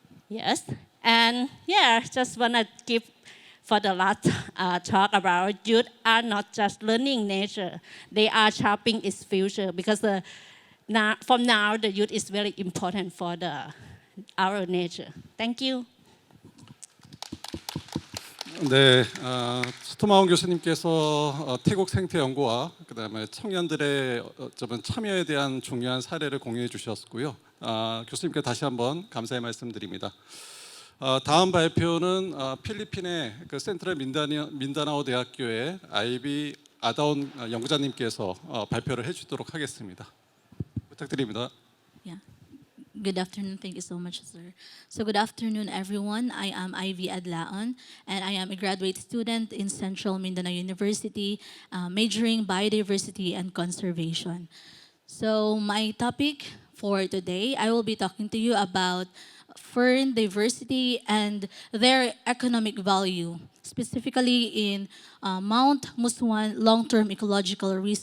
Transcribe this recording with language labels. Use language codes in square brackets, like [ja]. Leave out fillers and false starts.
[en] Yes, and yeah, just wanna give for the last talk about youth are not just learning nature, they are shaping its future because from now the youth is very important for our nature. Thank you. [ko] 네, 수툼마웡 교수님께서 태국 생태연구와 그다음에 청년들의 참여에 대한 중요한 사례를 공유해 주셨고요. 교수님께 다시 한번 감사의 말씀드립니다. 다음 발표는 필리핀의 그 센트럴 민다나오 대학교의 아이비 아다온 연구자님께서 발표를 해주도록 하겠습니다. 부탁드립니다. [en] Yeah. Good afternoon. Thank you so much, sir. So good afternoon, everyone. I am Ivy Adlaon, and I am a graduate student in Central Mindanao University, majoring biodiversity and conservation. So my topic for today, I will be talking to you about fern diversity and their economic value, specifically in Mount Musuan long-term ecological